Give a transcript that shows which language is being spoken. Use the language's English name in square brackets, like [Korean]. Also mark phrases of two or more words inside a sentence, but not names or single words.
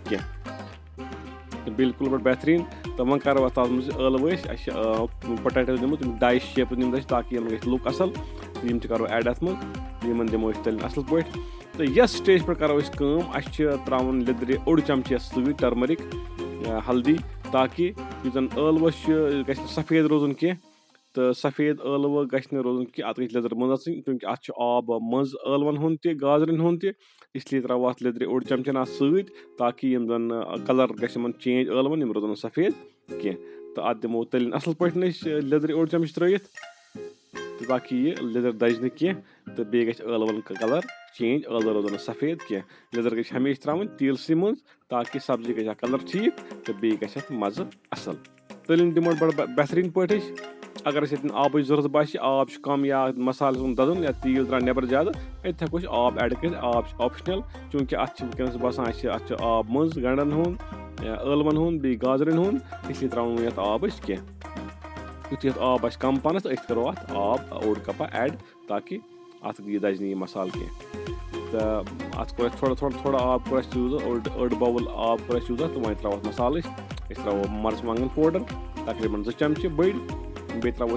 [Kashmiri] کینٛہہ تہٕ بِلکُل پٲٹھۍ بہتریٖن تہٕ وۄنۍ کَرو اَتھ منٛز ٲلوٕ أسۍ اَسہِ چھِ پوٹیٹوز نِمُت یِم [English] dice shapes [Kashmiri] نِمٕتۍ أسۍ تاکہِ یِمن گژھِ لُک اَصٕل یِم تہِ کَرو ایڈ اَتھ منٛز یِمن دِمو أسۍ تٔلِنۍ اَصٕل پٲٹھۍ تہٕ یَتھ سِٹیج پٮ۪ٹھ کَرو أسۍ کٲم اَسہِ چھِ ترٛاوُن لیٚدرِ اوٚڑ چَمچہِ سۭتۍ ٹٔرمٔرِک ہلدی تاکہِ یُس زَن ٲلوَس چھُ یہِ گژھِ نہٕ سفید روزُن کینٛہہ تہٕ سفید ٲلوٕ گژھِ نہٕ روزُن کینٛہہ اَتھ گژھِ لیٚدٕر منٛز آسٕنۍ چوٗنٛکہِ اَتھ چھُ آب منٛز ٲلوَن ہُنٛد تہِ گازرٮ۪ن ہُنٛد تہِ [Urdu] اس لیے [Kashmiri] ترٛاوو اَتھ لیٚدرِ اوٚڑ چَمچَن اَتھ سۭتۍ تاکہِ یِم زَن کَلَر گژھِ یِمَن چینٛج ٲلوَن یِم روزن نہٕ سفید کینٛہہ تہٕ اَتھ دِمو تٔلِنۍ اَصٕل پٲٹھۍ أسۍ لیٚدرِ اوٚڑ چَمچہٕ ترٛٲیِتھ تہٕ تاکہِ یہِ لیٚدٕر دَزِ نہٕ کینٛہہ تہٕ بیٚیہِ گژھِ ٲلوَن [English] colour change [Kashmiri] ٲلوٕ روزن نہٕ سفید کینٛہہ لیٚدٕر گژھِ ہمیشہِ ترٛاوٕنۍ تیٖلسٕے منٛز تاکہِ سبزی گژھِ ہا کَلَر ٹھیٖک تہٕ بیٚیہِ گژھِ اَتھ مَزٕ اَصٕل تٔلِنۍ دِمو بَڑٕ بہتریٖن پٲٹھۍ أسۍ اگر اَسہِ ییٚتٮ۪ن آبٕچ ضوٚرَتھ باسہِ آب چھُ کَم یا مصالہٕ گوٚژھ دَزُن یا تیٖل درٛاو نٮ۪بر زیادٕ اَتہِ ہٮ۪کو أسۍ آب ایڈ کٔرِتھ آب چھُ آپشنَل چوٗنٛکہِ اَتھ چھِ وٕنکٮ۪نَس باسان اَتھ چھُ آب منٛز گنٛڈَن ہُنٛد یا ٲلوَن ہُنٛد بیٚیہِ گازرٮ۪ن ہُنٛد [Urdu] اس لیے [Kashmiri] ترٛاوُن نہٕ یَتھ آب أسۍ کینٛہہ یُتھُے یَتھ آب آسہِ کَم پَہنَس أسۍ کَرو اَتھ آب اوٚڑ کَپا ایڈ تاکہِ اَتھ یہِ دَزِ نہٕ یہِ مصالہٕ کینٛہہ تہٕ اَتھ کوٚر اَسہِ تھوڑا آب کوٚر اَسہِ یوٗز أڑ باوُل آب کوٚر اَسہِ یوٗز تہٕ وۄنۍ ترٛاوو اَتھ مصالہٕ أسۍ ترٛاوو مَرژٕوانٛگَن پوڈَر تقریٖباً 2 چَمچہِ بٔڑۍ بیٚیہِ ترٛاوو